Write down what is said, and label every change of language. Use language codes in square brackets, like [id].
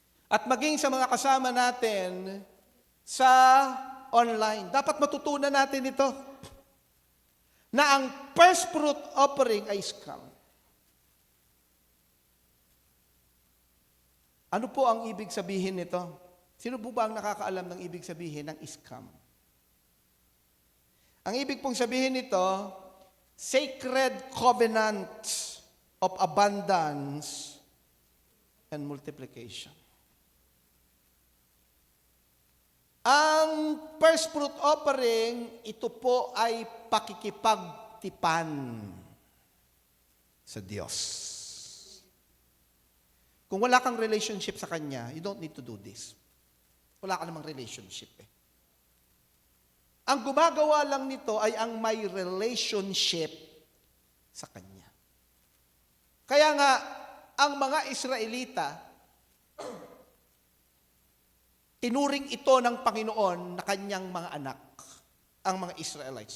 [tl] At maging sa mga kasama natin sa online, dapat matutunan natin ito. Na ang first fruit offering ay scam. Ano po ang ibig sabihin nito? Sino po ba ang nakakaalam ng ibig sabihin ng scam? Ang ibig pong sabihin nito, [en] sacred covenant of abundance and multiplication. [tl] Ang first fruit offering, ito po ay pakikipagtipan sa Diyos. Kung wala kang relationship sa Kanya, [en] you don't need to do this. [tl] Wala ka namang relationship eh. Ang gumagawa lang nito ay ang may relationship sa Kanya. Kaya nga, ang mga Israelita, tinuring ito ng Panginoon na kanyang mga anak, ang mga Israelites.